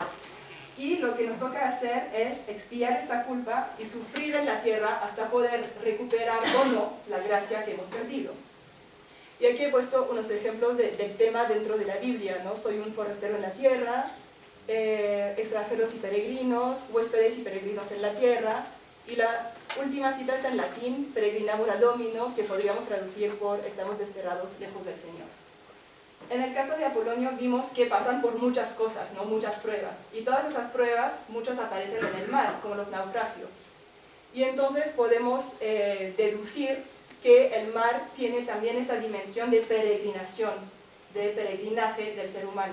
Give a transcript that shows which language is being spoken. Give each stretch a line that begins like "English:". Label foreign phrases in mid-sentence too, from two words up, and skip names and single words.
Spanish: Y lo que nos toca hacer es expiar esta culpa y sufrir en la tierra hasta poder recuperar o no la gracia que hemos perdido. Y aquí he puesto unos ejemplos del tema dentro de la Biblia, ¿no? Soy un forastero en la tierra, extranjeros y peregrinos, huéspedes y peregrinos en la tierra, y la última cita está en latín,
Latin: peregrinamur ad domino,
Spanish: que podríamos traducir por estamos desterrados lejos del Señor. En el caso de Apolonio vimos que pasan por muchas cosas, ¿no? Muchas pruebas, y todas esas pruebas, muchas aparecen en el mar, como los naufragios. Y entonces podemos deducir que el mar tiene también esa dimensión de peregrinación, de peregrinaje del ser humano.